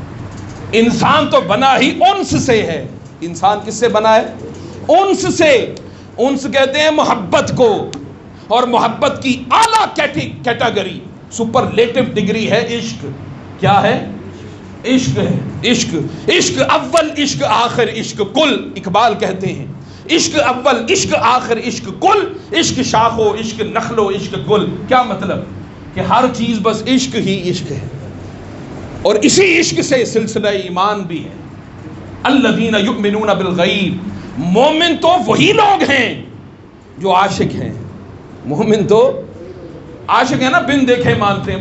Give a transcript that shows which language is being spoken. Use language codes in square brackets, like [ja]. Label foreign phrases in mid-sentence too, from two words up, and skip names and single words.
[ur] انسان تو بنا ہی انس سے ہے۔ انسان کس سے بنا ہے؟ انس سے۔ انس کہتے ہیں محبت کو، اور محبت کی اعلیٰ کیٹیگری، [en] superlative degree [ur] ہے عشق۔ کیا ہے؟ عشق ہے۔ [fa] عشق، عشق اول، عشق آخر، عشق کل، [ur] اقبال کہتے ہیں [fa] عشق اول، عشق آخر، عشق کل، عشق شاخ و عشق نخل و عشق گل۔ [ur] کیا مطلب؟ کہ ہر چیز بس عشق ہی عشق ہے، اور اسی عشق سے سلسلہ ایمان بھی ہے۔ [ar] الذین یؤمنون بالغیب، [ur] مومن تو وہی لوگ ہیں جو عاشق ہیں۔ مومن تو عاشق ہے نا، بن دیکھے مانتے ہیں۔